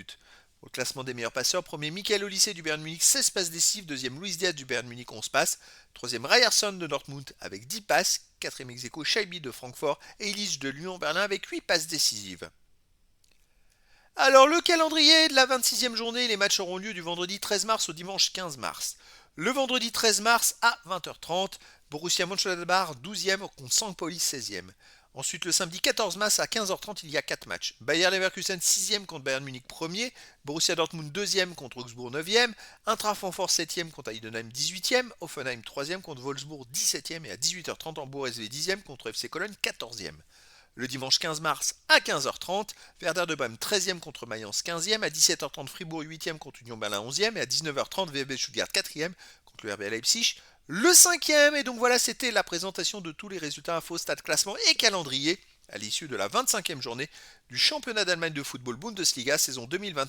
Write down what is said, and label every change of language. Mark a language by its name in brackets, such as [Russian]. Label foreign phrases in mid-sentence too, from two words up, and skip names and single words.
[French] Au classement des meilleurs passeurs, premier Michael Olise du Bayern Munich 16 passes décisives, deuxième Luis Diaz du Bayern Munich 11 passes, troisième Ryerson de Dortmund avec 10 passes, quatrième ex-aequo Shaibi de Francfort et Illich de Lyon Berlin avec 8 passes décisives. Alors le calendrier de la 26e journée, les matchs auront lieu du vendredi 13 mars au dimanche 15 mars. Le vendredi 13 mars à 20h30, Borussia Mönchengladbach 12e contre St. Pauli 16e. Ensuite le samedi 14 mars à 15h30, il y a 4 matchs. Bayer Leverkusen 6e contre Bayern Munich 1er, Borussia Dortmund 2e contre Augsbourg 9e, Eintracht Francfort 7e contre Heidenheim 18e, Offenheim 3e contre Wolfsburg 17e et à 18h30 Hambourg SV 10e contre FC Cologne 14e. Le dimanche 15 mars à 15h30, Werder de Brême 13e contre Mayence 15e, à 17h30 Fribourg 8e contre Union Berlin 11e et à 19h30 VfB Stuttgart 4e contre le RB Leipzig le 5e. Et donc voilà, c'était la présentation de tous les résultats info, stade, classement et calendrier à l'issue de la 25e journée du championnat d'Allemagne de football Bundesliga saison 2025-2026.